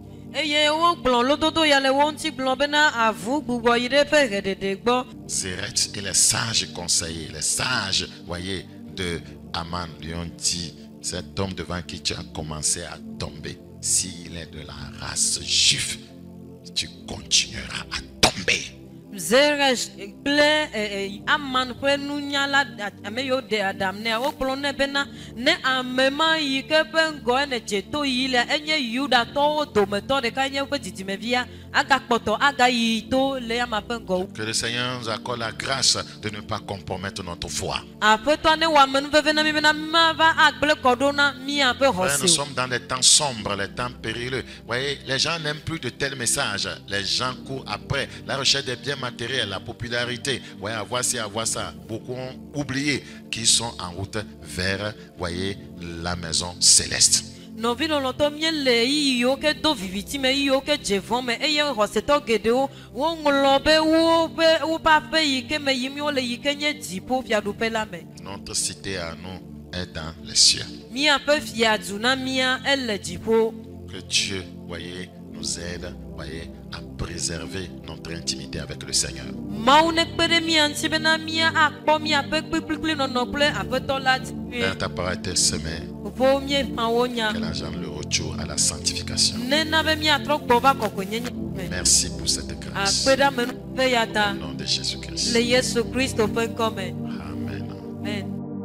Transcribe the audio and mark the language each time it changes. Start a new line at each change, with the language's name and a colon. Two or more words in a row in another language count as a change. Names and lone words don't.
French: Zéret et les sages conseillers, les sages, voyez, de Aman lui ont dit: cet homme devant qui tu as commencé à tomber, s'il est de la race juive, tu continueras à tomber.
Ewe: Zeresh kple aman kple nunyala ame yo de adam ne wo kplɔ ne bena ne amema yi ke ƒe ŋgɔ ne dzeto yi le enye Yudatɔwo dometɔ ɖeka nye woƒe dzidzimevia agakpɔtɔ agayi to le ama ƒe ŋgɔwo.
French: Que le Seigneur nous accorde la grâce de ne pas compromettre notre foi.
Ewe: Aƒetɔ ne wɔ amenuveve na mi bena mava agble kɔ ɖo na miaƒe
French: Frère, nous
Ewe: xɔse.
French: sommes dans les temps sombres, les temps périlleux. Vous voyez, les gens n'aiment plus de tels messages. Les gens courent après la recherche des biens matériels, la popularité. Voyez, avoir ci, avoir ça. Beaucoup ont oublié qu'ils sont en route vers, voyez, la maison céleste.
Ewe: Nɔvi lɔlɔtɔ míele yiyiwo ke do viviti me yiyiwo ke dze vɔ me eye xɔsetɔ geɖewo woŋlɔ be woƒe aƒe yi ke me yim wole yi ke nye dziƒo fiaɖuƒe la me.
French: Notre cité à nous est dans les cieux.
Ewe: Míaƒe fiadu na mía ele dziƒo.
French: Que Dieu, voyez, nous aide, voyez, à préserver notre intimité avec le Seigneur.
Ewe: Mawu ne kpe ɖe mía ŋuti bena mía akpɔ míaƒe kpikplikpli nɔnɔ kple aƒetɔ la dzi.
French: Père, ta parole est semée.
Ewe: Fofo míeƒã wo nya.
French: Qu'elle engendre le retour à la sanctification.
Ewe: Nena be míatrɔ gbɔ va kɔkɔenyenye me.
French: Merci pour cette grâce.
Ewe: Akpe ɖe amenuveve ya ta
French: Au nom de Jésus-Christ.
Ewe: le Yesu Kristo ƒe ŋkɔ me. Amen. Amen.